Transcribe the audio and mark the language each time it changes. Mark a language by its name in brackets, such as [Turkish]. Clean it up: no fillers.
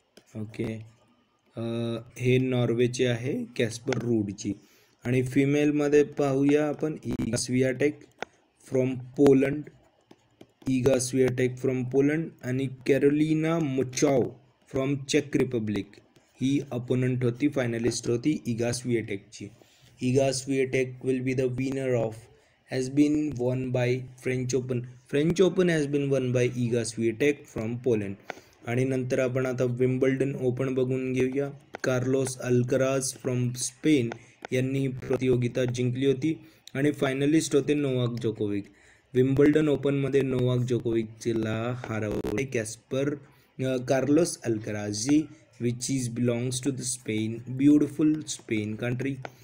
[Marathi] Okay, हे नॉर्वेचे आहे कॅस्पर रूडची. आणि फिमेलमध्ये पाहूया आपण इगा स्वियाटेक फ्रॉम पोलंड आणि Carolina मुचाव from check Republic he opponent होती, फायनलिस्ट होती Eega स्वियाटेकची. [English] Iga Swiatek will be the winner of has been won by French Open has been won by Iga Swiatek from Poland. [Marathi] आणि नंतर आपण आता Wimbledon open बघून घेऊया. Carlos Alcaraz from Spain यांनी प्रतियोगिता जिंकली होती आणि फायनलिस्ट होते नोवाक जोकोविक. विम्बल्डन ओपनमध्ये नोवाक जोकोविकला हरवले Carlos Alcaraz [English] Ji which is belongs to the Spain, beautiful Spain country.